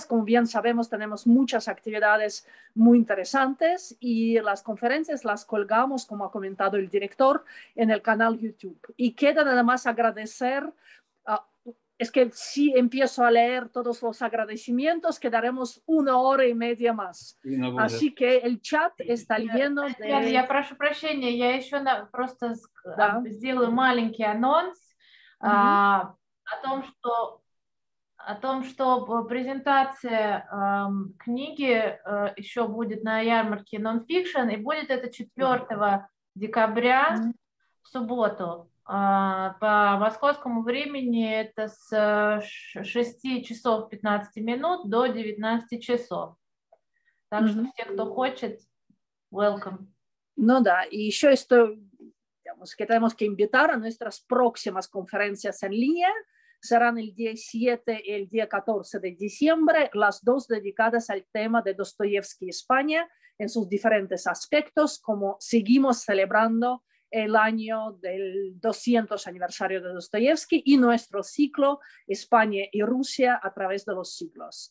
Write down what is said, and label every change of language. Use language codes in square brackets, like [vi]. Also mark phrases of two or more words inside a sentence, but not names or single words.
[es] Como bien sabemos, tenemos muchas actividades muy interesantes y las conferencias las colgamos, como ha comentado el director, en el canal YouTube. Y queda nada más agradecer. Es que si empiezo a leer todos los agradecimients, quedaremos 1 hora y media más. Así que el chat está lleno de... [ru] Я прошу прощения, я еще просто сделаю маленький анонс о том, что презентация книги еще будет на ярмарке Nonfiction, и будет это 4 декабря в субботу. По московскому времени это с 6 часов 15 минут до 19 часов. Так что все, кто хочет, welcome. Ну да, [es] y еще esto, digamos, que tenemos que invitar a nuestras próximas conferencias en línea. Serán el día 7 y el día 14 de diciembre, las 2 dedicadas al tema de Dostoyevsky España en sus diferentes aspectos, como seguimos celebrando el año del 200 aniversario de Dostoyevsky y nuestro ciclo España y Rusia a través de los siglos.